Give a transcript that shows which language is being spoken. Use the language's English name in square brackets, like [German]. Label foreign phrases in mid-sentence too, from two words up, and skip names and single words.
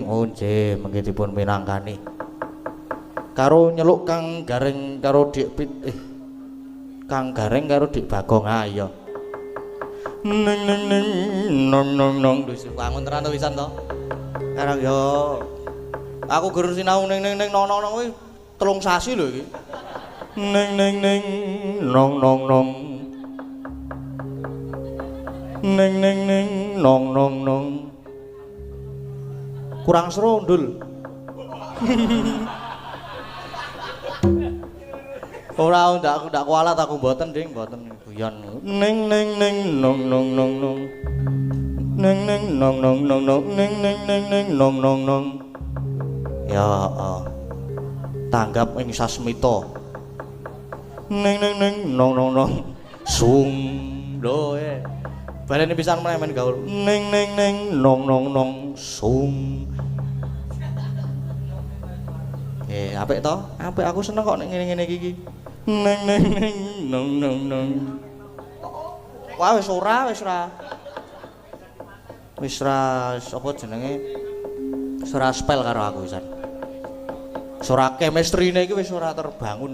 [Javanese] Oh nggih, mengki dipun minangkani. Karo nyeluk Kang Gareng karo Dik Kang Gareng karo Dik Bagong. Ah iya. Neng neng neng nong nong nong wis bangun tenan to wisan to. Karang yo aku gur sinau neng neng neng nong nong nong kuwi 3 sasi lho iki. Neng neng neng nong nong nong. Neng neng neng nong nong nong. Kurang seru ndul. Ora ndak kualat aku mboten Ding, mboten guyon. Neng neng neng nong nong nong nong. Neng neng nong nong nong nong neng neng neng neng nong nong nong. Ya tanggap ing sasmita. Neng neng neng nong nong nong. Sung lho baleni pisan meneh men gaul. Neng neng neng nong nong nong sung. Apik to? Apik aku seneng kok nek ngene-ngene iki. Neng neng neng nong nong nong. Wah wis ora. Wis ra apa jenenge? Wis ora spell karo aku wisan. Wis ora chemistry-ne iki wis ora terbangun.